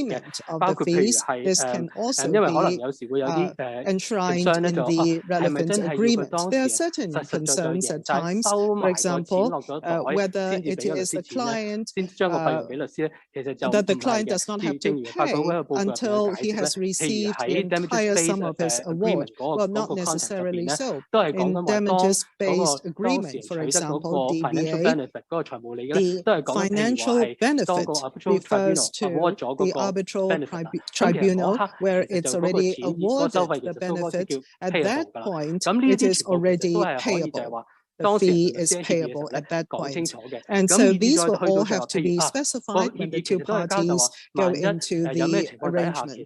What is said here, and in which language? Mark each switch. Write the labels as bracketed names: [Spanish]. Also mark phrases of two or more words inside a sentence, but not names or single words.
[Cantonese] 包括譬如係因為可能有時會有啲商咧就係咪真係要佢當事人實實在在贏曬收埋個錢落咗袋先至俾律師錢咧，先將個費用俾律師咧，其實就唔係嘅。正如法改會嘅報告入邊解釋咧，譬如喺 [English] damages-based agreement [Cantonese] 嗰個 context 入邊咧，都係講緊話當嗰個當事人取得嗰個 [English] financial benefit [Cantonese] 嗰個財務利益咧，都係講緊譬如話係當個 [English] arbitral tribunal award [Cantonese] 咗嗰個 [English] arbitral tribunal where it's already awarded the benefit, at that point it is already payable. The fee is payable at that point. And so these will all have to be specified when the two parties go into the arrangement.